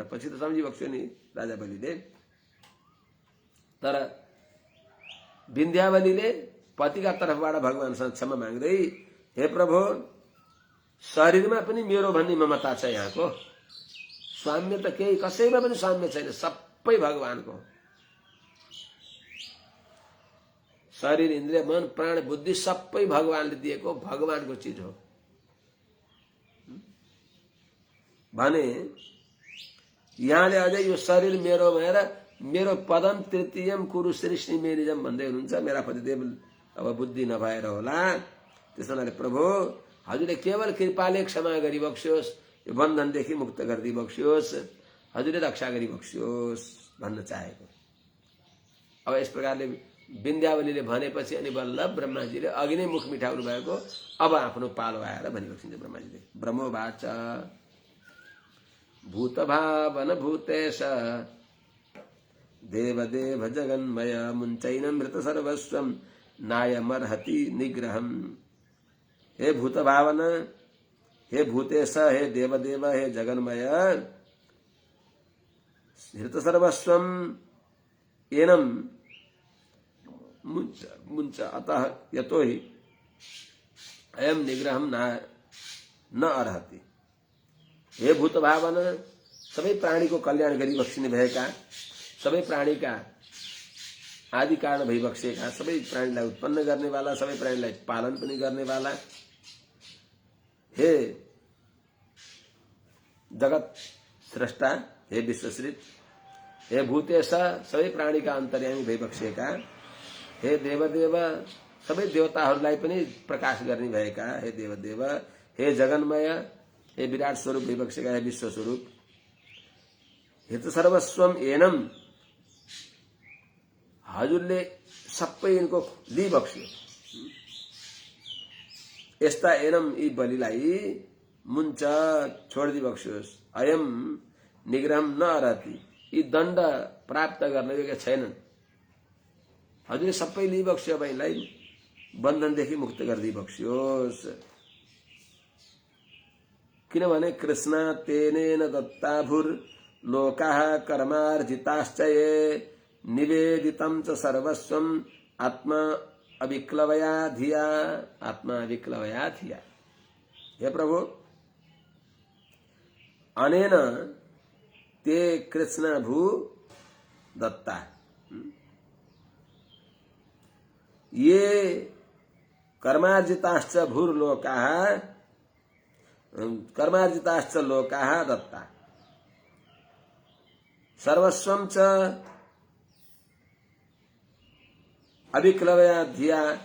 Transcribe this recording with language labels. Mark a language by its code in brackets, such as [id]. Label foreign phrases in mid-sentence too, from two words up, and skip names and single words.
[ne] पछि त सम्झिबक्स्यो नि राजा बलिले। तर विन्ध्यावलीले पतिका तर्फबाट भगवानसँग क्षमा माग्दै, हे प्रभु शरीरमा पनि मेरो भन्ने ममता छ, यहाँको स्वाम्य त केही कसैमा पनि स्वाम्य छैन, सबै भगवानको। शरीर इन्द्रिय मन प्राण बुद्धि सबै भगवानले दिएको भगवानको चीज हो भने यहाँले अझै यो शरीर मेरो भनेर मेरो [sa] पदम तृतीयम कुरु [ne] सृष्टि मेरिजम भन्दै हुनुहुन्छ। मेरा पतिदेव अब बुद्धि नभएर होला, त्यसैले प्रभु हजुरले केवल कृपाले क्षमा गरिबक्स्योस्, यो बन्धनदेखि मुक्त गरिदिबक्स्योस्, हजुरले रक्षा गरिबक्स्योस् भन्न चाहेको। अब यस प्रकारले विन्ध्यावलीले भनेपछि अनि बल्ल ब्रह्माजीले अघि नै मुख मिठाउनु भएको, अब आफ्नो पालो आएर भनिबक्सिन्छ ब्रह्माजीले। [sa] ब्रह्मोवाच भूतभावन भूतेश देवदेव जगन्मय मुञ्चैनमृत सर्वस्वं नायमर्हति निग्रहम्। हे भूतभावन, हे भूतेश, हे देवदेव, हे जगन्मय, हृत सर्वस्वं एनं मुञ्च अतः यतो हि अयं निग्रहं न अर्हति। हे भूतभावन, [ne] सबै प्राणीको कल्याण गरिबक्सिने भएका, सबै प्राणीका आदि कारण भइबक्सेका, सबै प्राणीलाई उत्पन्न गर्नेवाला, सबै प्राणीलाई पालन पनि गर्नेवाला, हे जगत स्रष्टा, हे विश्वश्रित, हे भूतेश, सबै प्राणीका अन्तर्यामी भइबक्सेका, हे देवदेव, सबै देवताहरूलाई पनि प्रकाश गर्ने भएका, हे देवदेव, हे जगन्मय, हे विराट स्वरूप भइबक्सेका, हे विश्व स्वरूप, [sa] हित सर्वस्वम एनम, [ne] हजुरले सबै यिनको लिइबक्स्यो। यस्ता एनम यी बलिलाई मुञ्च छोडिदिबक्स्योस्। [sa] अयम निग्रहम न अर्हति, [ne] यी दण्ड प्राप्त गर्न योग्य छैनन्। हजुरले सबै लिइबक्स्यो, अब यिनलाई बन्धनदेखि मुक्त गरिदिबक्स्योस्। [sa] किनभने कृष्ण तेनेन दत्ताभुर लोकाः कर्मार्जिताश्च ये निवेदितं च सर्वस्वं आत्मा अविक्लवया धिया, आत्मा अविक्लवया धिया। हे प्रभु, अनेन ते कृष्ण भू दत्ता, ये कर्मार्जिताश्च भूर्लोकाः, कर्मार्जिताश्च लोकाः दत्ता, सर्वस्वं च अविक्लवया धिया,